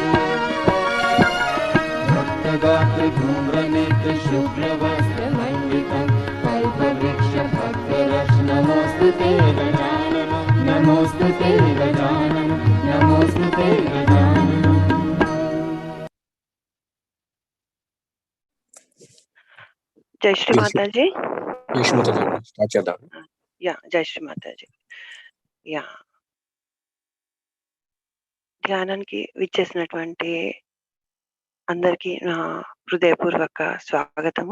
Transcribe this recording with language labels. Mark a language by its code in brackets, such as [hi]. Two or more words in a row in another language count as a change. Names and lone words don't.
[sa] रक्तगात्र धूम्रनेत्र शुक्लवस्त्रमण्डितं कल्पवृक्ष भक्तरक्ष नमोस्तु ते गजाननम् नमोस्तु ते गजाननम् नमोस्तु ते गजाननम् [te] జై శ్రీ మాతాజీ. స్టార్ట్ చేద్దాం. యా, జై శ్రీ మాతాజీ. యా, ధ్యానానికి విచ్చేసినటువంటి అందరికీ నా హృదయపూర్వక స్వాగతము.